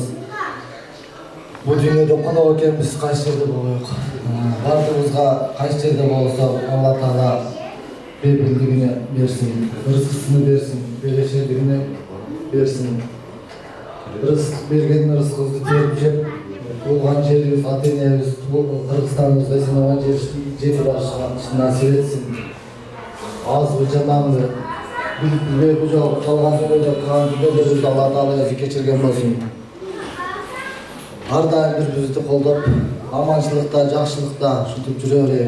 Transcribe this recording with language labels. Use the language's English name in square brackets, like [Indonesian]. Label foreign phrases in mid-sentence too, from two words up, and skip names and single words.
[Kyrgyz] Бул дүйнөдө конок экенбиз, кайсы жерде болоюк. Бардыгыбызга кайсы жерде болсо Алла Таала бийлигине берсин, рызкысын берсин, берешелигине берсин. Рызык берген рызкыбызды теріп жеп, туылған жерибиз, ата-энебиз, Кыргызстаныбызда сыйнаган жери барышына насип этсин. Азбы жаманбы, билбей бу жол калган жолдо калган күнөөлөрүбүздү Алла Таала өзү кечирген болсун. Ар дайым бири-бирибизди колдоп, аманчылыкта, жакшылыкта ушинтип жүрө берейик.